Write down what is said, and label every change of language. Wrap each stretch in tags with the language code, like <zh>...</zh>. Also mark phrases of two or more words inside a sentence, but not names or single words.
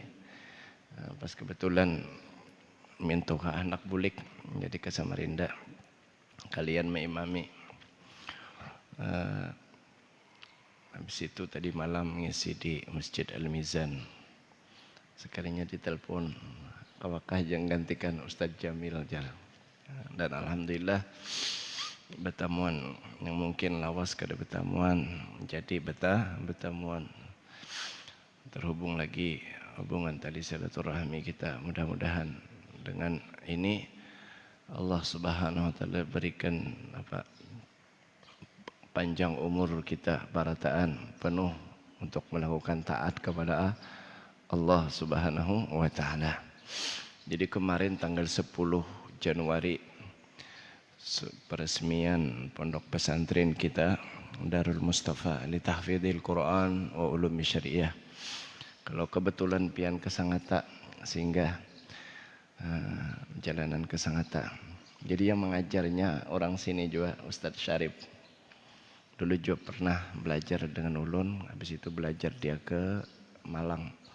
<bjn>Pas kebetulan mintuha anak bulik jadi ke Samarinda, kalian mengimami. Habis itu tadi malam ngisi di Masjid Al-Mizan. Sekalinya ditelepon, apakah yang gantikan Ustadz Jamil Jalal. Dan alhamdulillah betamuan yang mungkin lawas kada betamuan jadi betamuan, terhubung lagi hubungan tali silaturahmi kita. Mudah-mudahan dengan ini</bjn> <ar>الله سبحانه وتعالى</ar> <bjn>berikan panjang umur kita, barataan penuh untuk melakukan taat kepada</bjn> <ar>الله سبحانه وتعالى.</ar> <bjn>Jadi kemarin tanggal 10 Januari peresmian pondok pesantren kita Darul Mustafa li tahfidil Quran wa ulumi syariah. Kalau kebetulan pian ke Sangatta sehingga jalanan ke Sangatta. Jadi yang mengajarnya orang sini juga Ustadz Syarif. Dulu juga pernah belajar dengan ulun, habis itu belajar dia ke Malang.</bjn>